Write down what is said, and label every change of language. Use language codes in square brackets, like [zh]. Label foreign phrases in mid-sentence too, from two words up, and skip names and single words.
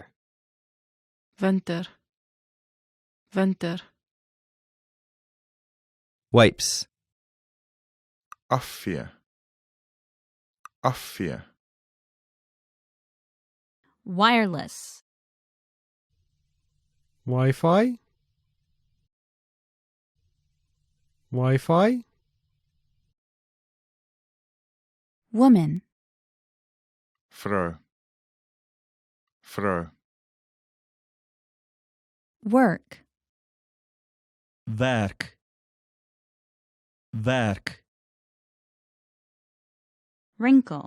[en] Winter. Winter. Wipes. [af] Afvee. Afvee. [en] Wireless. [af] Wi-Fi. Wi-Fi. [en] Woman. [af] Vrou. Vrou. [en] Work. [af] Werk. Werk. [en] Wrinkle.